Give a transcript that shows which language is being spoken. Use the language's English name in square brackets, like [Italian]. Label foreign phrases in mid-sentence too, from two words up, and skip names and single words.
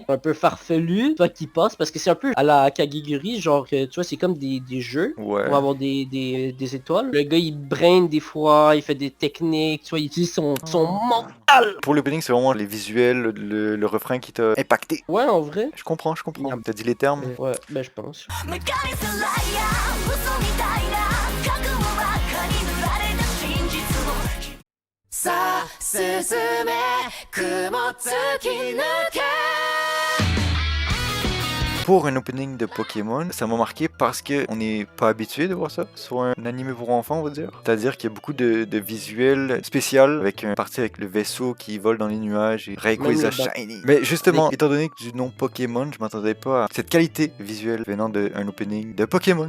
[French] Un peu farfelu, toi qui passe, parce que c'est un peu à la Kagiguri, genre, tu vois, c'est comme des jeux. Ouais. Pour avoir des étoiles. Le gars, il brain des fois, il fait des techniques, tu vois, il utilise son mental. Pour l'opening, c'est vraiment les visuels, le refrain qui t'a impacté. Ouais, en vrai. Je comprends. Yep. T'as dit les termes. Ouais, ben je pense. [Japanese] さあ進め雲突き抜け [French] pour un opening de Pokémon, ça m'a marqué parce que on n'est pas habitué de voir ça sur un animé pour enfants, on va dire. C'est-à-dire qu'il y a beaucoup de visuels spéciaux avec une partie avec le vaisseau qui vole dans les nuages et Rayquaza shiny. Mais justement, étant donné que du nom Pokémon, je m'attendais pas à cette qualité visuelle venant d'un opening de Pokémon.